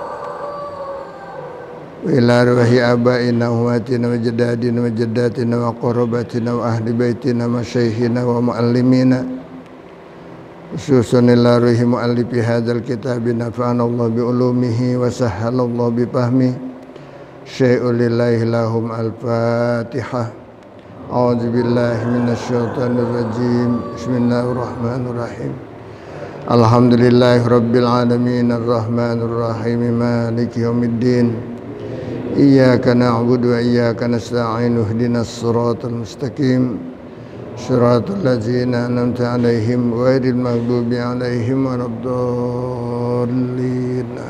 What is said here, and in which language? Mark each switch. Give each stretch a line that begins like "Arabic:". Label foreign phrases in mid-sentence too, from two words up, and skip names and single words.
Arabic: وإلى أرواح آبائنا وأمهاتنا وأجدادنا وجداتنا وقرابتنا وأهل بيتنا ومشايخنا ومعلمينا خصوصا إلى أرواح مؤلف هذا الكتاب نفعنا الله بعلومه وسهل الله بفهم شيء لله لهم الفاتحة. أعوذ بالله من الشيطان الرجيم. بسم الله الرحمن الرحيم الحمد لله رب العالمين الرحمن الرحيم مالك يوم الدين. إياك نعبد وإياك نستعين اهدنا الصراط المستقيم صراط الذين أنعمت عليهم غير المغضوب عليهم ولا الضالين.